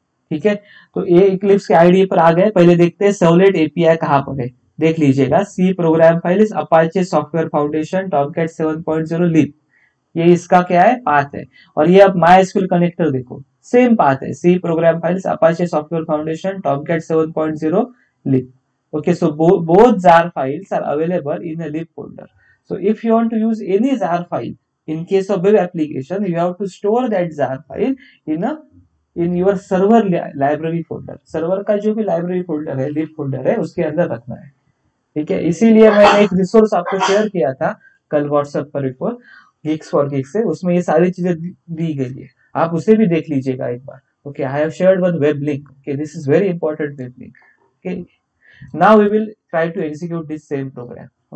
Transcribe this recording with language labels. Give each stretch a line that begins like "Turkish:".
Hindi: ठीक है, तो ये इक्लिप्स के आईडी पर आ गए, पहले देखते हैं सर्वलेट एपीआई कहाँ पर है। देख लीजिएगा, C program file is Apache software foundation Tomcat 7.0 लिब, ये इसका क्या है, पाथ है। और ये अब MySQL कनेक्टर देखो, सेम पाथ है, C program files Apache software foundation Tomcat 7.0 lib.
English: Okay, so both jar files are available in a lib folder. So if you want to use any jar file in case of web application, you have to store that jar file in a in your server library folder,
Hindi: server का जो भी library folder है, लिब folder है, उसके अंदर रखना है। ठीक है, इसीलिए मैंने एक रिसोर्स आपको शेयर किया था कल व्हाट्सएप पर, एक और गिग्स फॉर गिग्स से, उसमें ये सारी चीजें दी गई है, आप उसे भी देख लीजिएगा एक बार।
English: Okay, I have shared one web link. Okay, this is very important web link. Okay, now we will try to execute this same program.